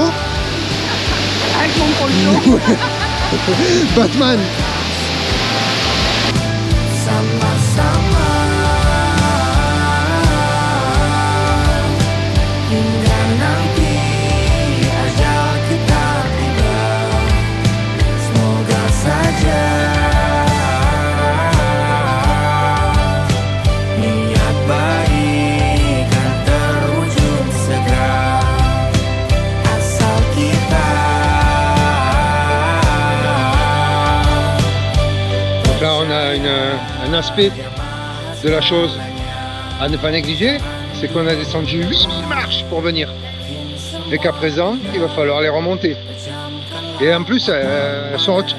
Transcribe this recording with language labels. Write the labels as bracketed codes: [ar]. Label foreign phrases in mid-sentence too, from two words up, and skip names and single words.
[fr] Avec mon poncho. Batman. [id] Sama-sama hingga nanti ajal kita tiba. Semoga saja niat baik kan terwujud segera. Asal kita. [fr] Donc là, on a un aspect de la chose à ne pas négliger, c'est qu'on a descendu 8000 marches pour venir. Et qu'à présent, il va falloir les remonter. Et en plus, elles sont hautes.